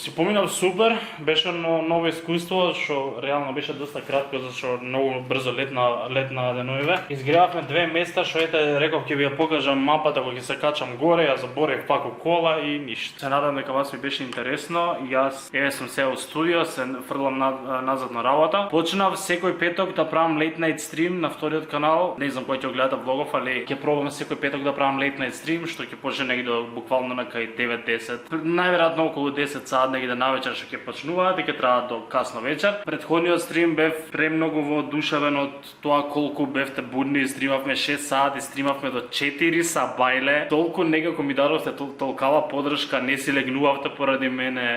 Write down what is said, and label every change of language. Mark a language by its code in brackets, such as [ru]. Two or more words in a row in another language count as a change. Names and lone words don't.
[mk] Си поминав супер, беше ново искуство што реално беше доста кратко зашто многу брзо летна деновиве. Изгревавме 2 места што ете реков ќе ви ја покажам мапата кога ќе се качам горе, ја заборев пак у кола и ништо. Се надам дека вас ми беше интересно. Јас сум се од студио, се фрлам назад на работа. Почнав секој петок да правам [en] late night stream [mk] на вториот канал. Не знам кој ќе гледа влогов, али ќе пробам секој петок да правам [en] late night stream, [mk] што ќе почне негде буквално на кај 9-10. Најверојатно околу 10 сат негде навечер што ќе почнуваат и ќе траат до касно вечер. Претходниот стрим бев премногу воодушевен од тоа колку бевте будни, стримавме 6 сати, стримавме до 4 са бајле. Толку некако ми дадовте толкава подршка, не си легнувавте поради мене.